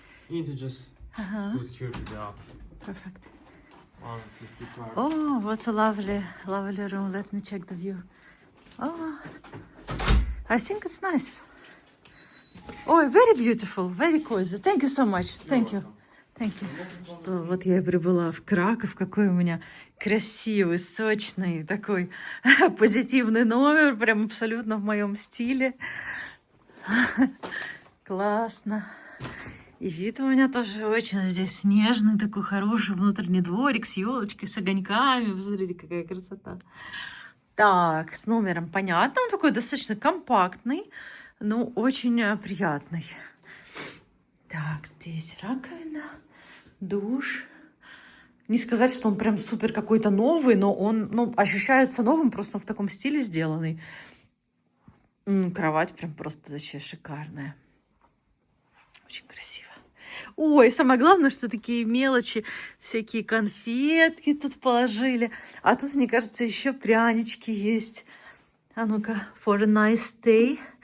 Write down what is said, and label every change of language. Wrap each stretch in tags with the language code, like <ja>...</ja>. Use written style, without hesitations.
<en>You need to just put here to the app. Perfect. Or put the card. Oh, what a lovely room. Let me check the view. Oh, I think it's nice. Oh, very beautiful, very cozy. Thank you so much. Thank you. Thank you.</en> <ru>Что, вот я и прибыла в Краков. Какой у меня красивый, сочный, такой позитивный номер. Прям абсолютно в моем стиле. Классно. И вид у меня тоже очень здесь нежный, такой хороший внутренний дворик с елочкой, с огоньками. Посмотрите, какая красота. Так, с номером понятно. Он такой достаточно компактный, но очень приятный. Так, здесь раковина, душ. Не сказать, что он прям супер какой-то новый, но он ощущается новым, просто в таком стиле сделанный. Кровать прям просто вообще шикарная. Очень красиво. Ой, самое главное, что такие мелочи, всякие конфетки тут положили. А тут, мне кажется, еще прянички есть. А ну-ка,</ru> <en>for a nice day.</en>